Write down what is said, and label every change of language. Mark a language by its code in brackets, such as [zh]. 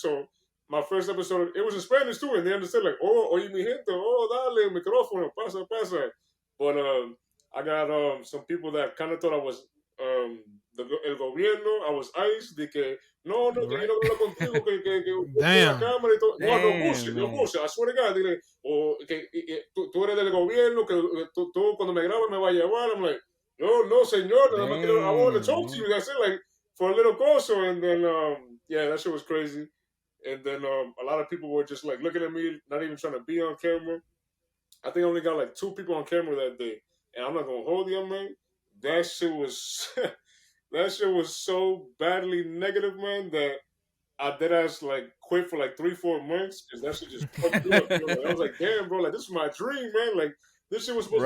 [en] So my first episode, it was in Spanish too, and they understood like, oh, [es] oye mi gente, oh, dale, micrófono, pasa, pasa. [en] But I got some people that kind of thought I was [es] el gobierno, [en] I was ICE, [es] de que no, que yo no hablo contigo, que [en] Damn. [es] la cámara y todo. No, [en] Damn, bullshit, no man. bullshit. I swear to God, [es] dile, o que tú eres del gobierno, que tú cuando me grabas me vas a llevar. [en] I'm like, no, [es] señor, nada más quiero, [en] I want to talk to you. That's it, like, for a little coso. And then, yeah, that shit was crazy. And then a lot of people were just like looking at me, not even trying to be on camera. I think I only got like 2 people on camera that day. And I'm not going to hold you, man. That shit was, that shit was so badly negative, man, that I did ass like quit for like 3-4 months because that shit just fucked me up. Bro. Like, I was like, damn, bro, like this is my dream, man. Like This shit was supposed to